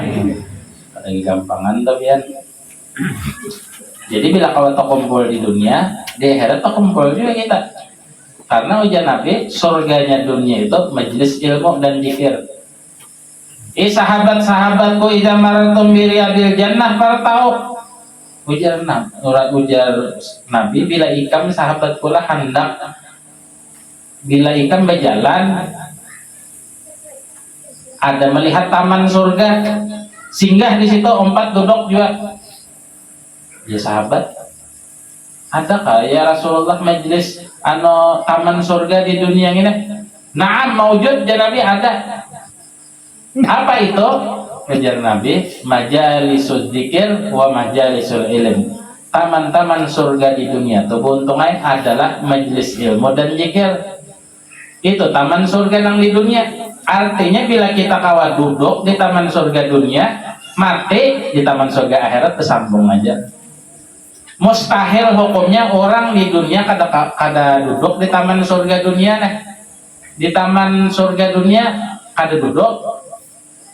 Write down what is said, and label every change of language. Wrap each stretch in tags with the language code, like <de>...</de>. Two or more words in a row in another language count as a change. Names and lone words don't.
<bjn>Lagi gampangan tuh ya. Jadi bila kau kumpul di dunia, di akhirat kumpul juga kita.</bjn> <id>Karena ujian Nabi, surganya dunia itu majelis ilmu dan zikir. Sahabat-sahabatku</id> <ar>إذا مررتم برياض الجنة فارتعوا.</ar> <bjn>Ujar Nabi bila ikam sahabatku lah hendak bila ikam berjalan ada melihat taman surga, singgah di situ empat duduk juga.</bjn> <id>Ya sahabat, adakah</id> <ar>يا رسول الله</ar> <id>majelis taman surga di dunia ini?</id> <ar>نعم موجود,</ar> <id>ya Nabi ada. Apa itu?</id> <bjn>Ujar Nabi,</bjn> <ar>مجالس الذكر ومجالس العلم.</ar> <id>Taman-taman surga di dunia itu keuntungannya adalah majelis ilmu dan zikir. Itu taman surga yang di dunia.</id> <bjn>Artinya bila kita kawa duduk di taman surga dunia, mati di taman surga akhirat tersambung aja. Mustahil hukumnya orang di dunia kada duduk di taman surga dunia nih. Di taman surga dunia kada duduk.</bjn>